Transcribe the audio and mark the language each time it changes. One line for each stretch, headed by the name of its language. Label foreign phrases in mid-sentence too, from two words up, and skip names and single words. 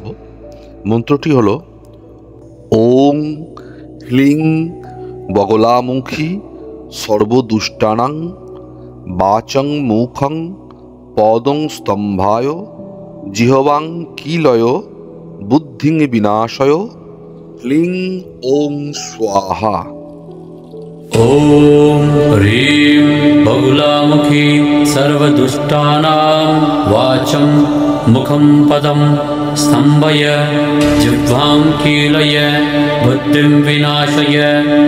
Bangla: মন্ত্রটি হলো
Sanskrit: ওং হ্লিং বগলামুখী সর্বদুষ্টানাং বাচং মুখং পদং স্তম্ভায় জিহবাং কিলয় বুদ্ধিং বিনাশয় হ্লিং ওং স্বাহা। ओम ह्रीं बगुलामुखी सर्वदुष्टानां वाचं मुखं पदं स्तम्भय जिह्वां कीलय बुद्धिं विनाशय।